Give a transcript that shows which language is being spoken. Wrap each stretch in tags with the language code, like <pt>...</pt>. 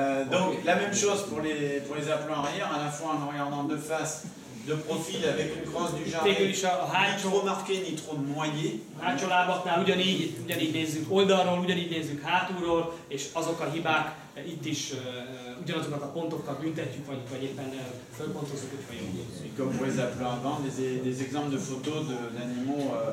<fr>Donc la même chose pour les aplomb arrière, à la fois en regardant de face, de profil avec une crosse du jarret, ni trop marqué ni trop noyé.</fr> <hu>A hátsó lábaknál ugyanígy nézzük oldalról, ugyanígy nézzük hátulról, és azok a hibák itt is ugyanazokat a pontokkal büntetjük, vagy éppen fölpontozzuk, hogyha jó.</hu> <fr>Comme pour les appelants avant, des exemples de photos d'animaux</fr>